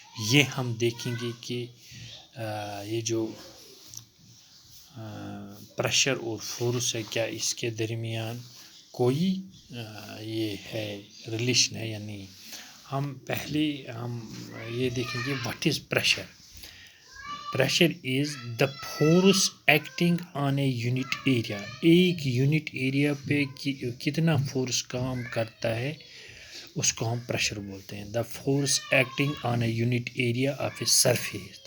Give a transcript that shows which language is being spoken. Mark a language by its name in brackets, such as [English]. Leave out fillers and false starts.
[Urdu] یہ ہم دیکھیں گے کہ یہ جو پریشر اور فورس ہے کیا اس کے درمیان کوئی یہ ہے ریلیشن ہے یا نہیں. ہم پہلے یہ دیکھیں گے [English] What is pressure. Pressure is the force acting on a unit area. [Urdu] ایک یونٹ ایریا پہ کتنا فورس کام کرتا ہے اس کو ہم پریشر بولتے ہیں. [English] The force acting on a unit area of a surface.